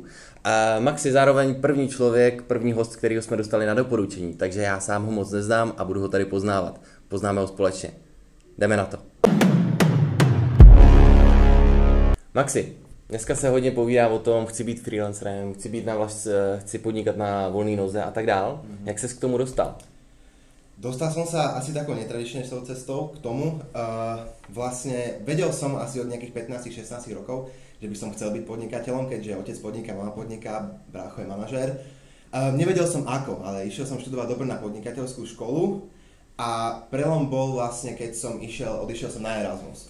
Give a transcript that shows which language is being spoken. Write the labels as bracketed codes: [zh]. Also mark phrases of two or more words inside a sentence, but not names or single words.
[cs] Max je zároveň první člověk, první host, kterýho jsme dostali na doporučení, takže já sám ho moc neznám a budu ho tady poznávat. Poznáme ho společně. Jdeme na to. Maxi, dneska se hodně povídá o tom, chci být freelancerem, chci podnikat na volné noze a tak dál. Jak ses k tomu dostal? [sk] Dostal som sa asi takou netradičnou cestou k tomu. Vlastne vedel som asi od nejakých 15-16 rokov, že by som chcel byť podnikateľom, keďže otec podniká, mama podniká, brácho je manažér. Nevedel som ako, ale išiel som študovať dobre na podnikateľskú školu a prelom bol vlastne, keď som odišiel som na Erasmus.